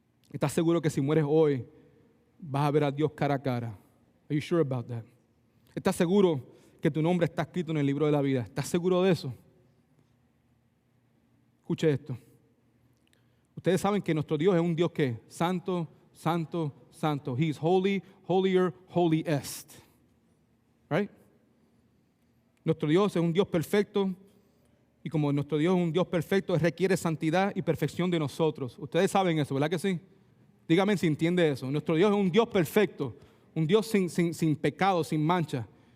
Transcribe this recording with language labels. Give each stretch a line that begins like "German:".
Spanish: ¿Estás seguro que si mueres hoy vas a ver a Dios cara a cara?
English: Are you sure about that?
Spanish: ¿Estás seguro que tu nombre está escrito en el libro de la vida? ¿Estás seguro de eso? Escuche esto. Ustedes saben que nuestro Dios es un Dios que santo, santo, santo.
English: He is holy, holier, holiest. Right?
Spanish: Nuestro Dios es un Dios perfecto. Y como nuestro Dios es un Dios perfecto, requiere santidad y perfección de nosotros. Ustedes saben eso, ¿verdad que sí? Dígame si entiende eso. Nuestro Dios es un Dios perfecto, un Dios sin pecado, sin mancha.